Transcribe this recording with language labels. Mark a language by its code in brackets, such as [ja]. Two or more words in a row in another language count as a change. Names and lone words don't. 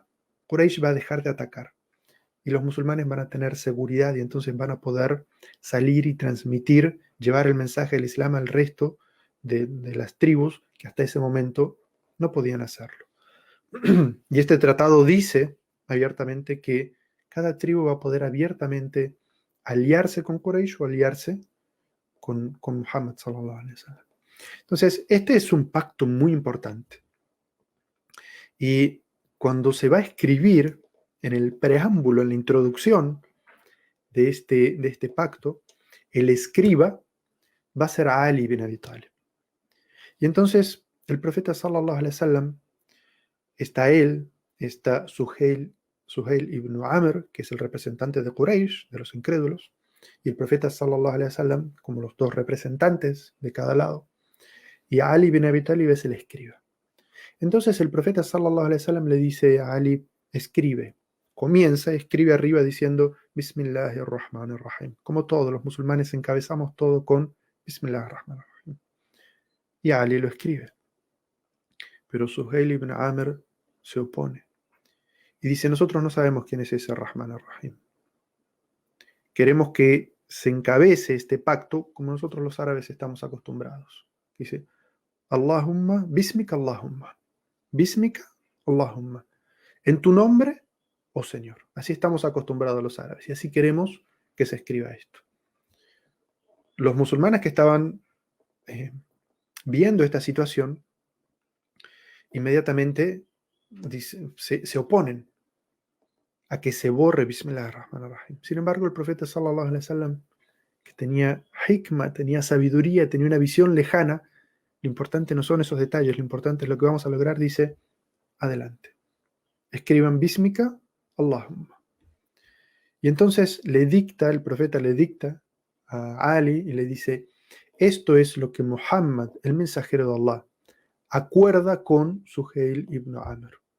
[es] Quraysh va a dejar de atacar y los musulmanes van a tener seguridad y entonces van a poder salir y transmitir, llevar el mensaje del Islam al resto de las tribus que hasta ese momento no podían hacerlo. Y este tratado dice abiertamente que cada tribu va a poder abiertamente aliarse con Quraysh o aliarse con Muhammad [ar] صلى الله عليه وسلم. [es] Entonces, este es un pacto muy importante. Y cuando se va a escribir en el preámbulo, en la introducción de este pacto, el escriba va a ser Ali ibn Abi Talib. Y entonces el profeta [ar] صلى الله عليه وسلم, [es] está él, está Suhail ibn Amr, que es el representante de Quraysh, de los incrédulos, y el profeta [ar] صلى الله عليه وسلم [es] como los dos representantes de cada lado, y Ali ibn Abi Talib es el escriba. Entonces el profeta [ar] صلى الله عليه وسلم [es] le dice a Ali, escribe. Escribe arriba diciendo Bismillahirrahmanirrahim. Como todos los musulmanes encabezamos todo con Bismillahirrahmanirrahim. Y Ali lo escribe. Pero Suhail ibn Amr se opone. Y dice, nosotros no sabemos quién es ese [ar] رحمن الرحيم. [es] Queremos que se encabece este pacto como nosotros los árabes estamos acostumbrados. Dice, [ar] اللهم، باسمك اللهم. باسمك اللهم. [es] En tu nombre, oh Señor. Así estamos acostumbrados los árabes y así queremos que se escriba esto. Los musulmanes que estaban viendo esta situación, inmediatamente se oponen a que se borre Bismillahirrahmanirrahim. Sin embargo, el profeta [ar] صلى الله عليه وسلم, [es] que tenía hikmah, tenía sabiduría, tenía una visión lejana, lo importante no son esos detalles, lo importante es lo que vamos a lograr, dice, adelante. Escriban [ar] باسمك اللهم. [es] Y entonces el profeta le dicta a Ali y le dice, esto es lo que Muhammad, el mensajero de Allah, acuerda con Suhail ibn Amr.